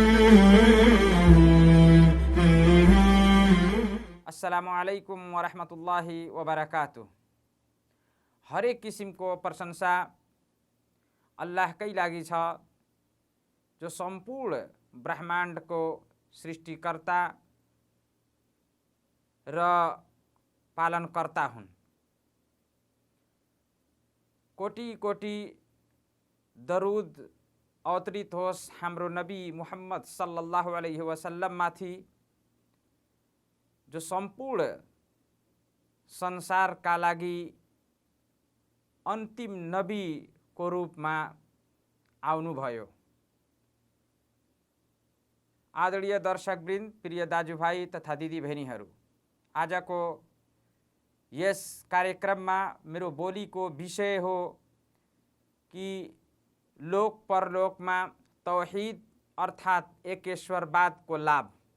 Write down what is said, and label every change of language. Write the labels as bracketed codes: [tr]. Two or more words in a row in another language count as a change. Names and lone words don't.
[ar] السلام عليكم ورحمة الله وبركاته. [ne] हरेक किसिमको प्रशंसा अल्लाहकै लागि छ, जो सम्पूर्ण ब्रह्माण्डको सृष्टिकर्ता र पालनकर्ता हुन्। कोटि कोटि दरुद अवतरित होस् हाम्रो नबी मुहम्मद [ar] صلى الله عليه وسلم [ne] माथि, जो सम्पूर्ण संसारका लागि अन्तिम नबीको रूपमा आउनुभयो। आदरणीय दर्शकवृन्द, प्रिय दाजुभाइ तथा दिदीबहिनीहरू, आजको यस कार्यक्रममा मेरो बोलीको विषय हो कि लोक परलोकमा तौहीद अर्थात् एकेश्वरवादको लाभ